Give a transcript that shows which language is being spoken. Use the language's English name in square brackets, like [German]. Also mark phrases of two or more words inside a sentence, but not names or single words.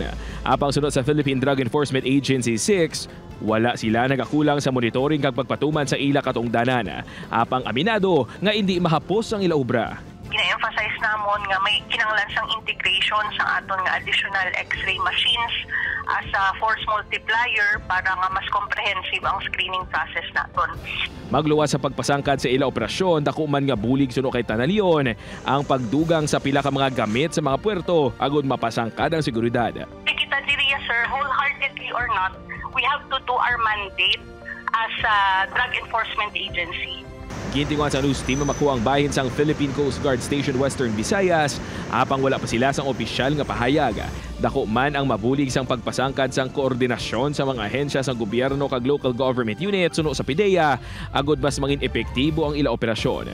[Hiligaynon] Apang sunod sa Philippine Drug Enforcement Agency 6, wala sila nagakulang sa monitoring kag pagpatuman sa ila katungdanan. Apang aminado nga hindi mahapos ang ila obra. Gina-emphasize namon nga may kinanglan sang integration sa aton nga [English] additional X-ray machines as a force multiplier [Hiligaynon] para nga mas comprehensive ang [English] screening process [Hiligaynon] naton. Magluwas sa pagpasangkad sa ila operasyon, dako man nga bulig suno kay Tanalion ang pagdugang sa pila ka mga gamit sa mga puerto agud mapasangkad ang seguridad. Kita diriya sir, [English] wholeheartedly or not, we have to do our mandate as a drug enforcement agency. [Hiligaynon] Gintinguan sa news team makuha ang bahin sang Philippine Coast Guard Station Western Visayas, apang wala pa sila sang opisyal nga pahayag. Dako man ang mabulig sang pagpasangkad sang koordinasyon sa mga ahensya sa gobyerno kag [English] local government unit [Hiligaynon] suno sa PDEA, agud mas mangin epektibo ang ila operasyon.